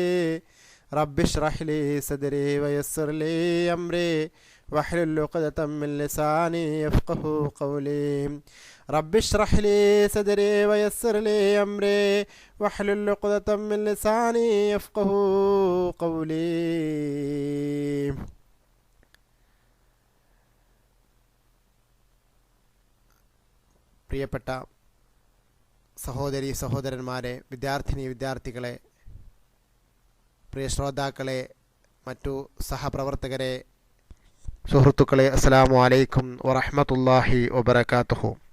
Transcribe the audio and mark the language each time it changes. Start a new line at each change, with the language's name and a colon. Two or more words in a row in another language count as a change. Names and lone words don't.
Arabic: رب اشرح لي صدري ويسر لي أمري واحلل عقدة من لساني يفقهوا قولي. رب اشرح لي صدري ويسر لي أمري واحلل عقدة من لساني يفقهوا قولي.
Malayalam: പ്രിയപ്പെട്ട സഹോദരി സഹോദരന്മാരെ, വിദ്യാർത്ഥികളെ, പ്രിയ ശ്രോതാക്കളെ, മറ്റു സഹപ്രവർത്തകരെ, സുഹൃത്തുക്കളെ,
Arabic: السلام عليكم ورحمة الله وبركاته.